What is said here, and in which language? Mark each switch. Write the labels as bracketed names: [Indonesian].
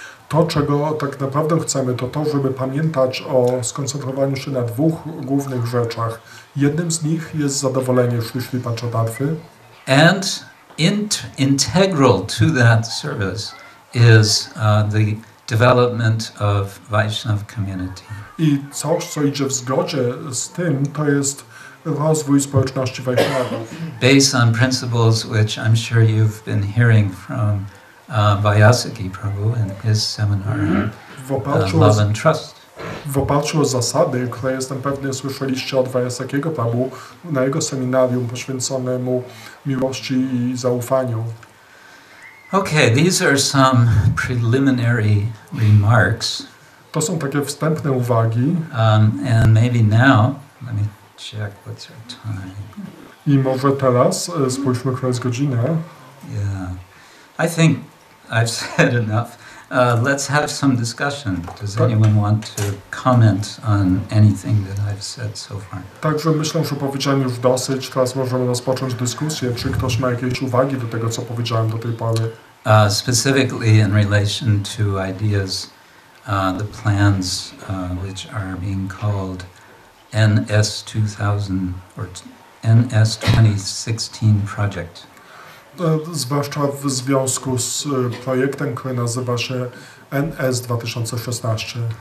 [Polish] To, czego tak naprawdę chcemy, to to, żeby pamiętać o skoncentrowaniu się na dwóch głównych rzeczach. Jednym z nich jest zadowolenie Szri Panchatattwy. [English] And integral to that service is the development of Vaishnava community. [Polish] I coś, co idzie w zgodzie z tym, to jest rozwój społeczności Vaishnavów. [English] Based on principles which I'm sure you've been hearing from Vyasaki Prabhu in his seminar, Love and Trust. [Polish] W oparciu o zasady, które jestem pewny słyszeliście od Vyasakiego Prabhu na jego seminarium poświęconemu miłości i zaufaniu. [English] Okay, these are some preliminary remarks. [Polish] To są takie wstępne uwagi. [English] And maybe now, let me check what's our time. [Polish] I może teraz spójrzmy, która jest godzina. [English] Yeah, I think I've said enough. Let's have some discussion. Does anyone want to comment on anything that I've said so far? [Polish] Także myślę, że powiedziałem już dosyć. Teraz możemy rozpocząć dyskusję. Czy ktoś ma jakieś uwagi do tego, co powiedziałem do tej pory? [English] Specifically in relation to ideas, the plans which are being called NS 2000 or NS 2016 project. [Polish] Zwłaszcza w związku z projektem, który nazywa się NS 2016.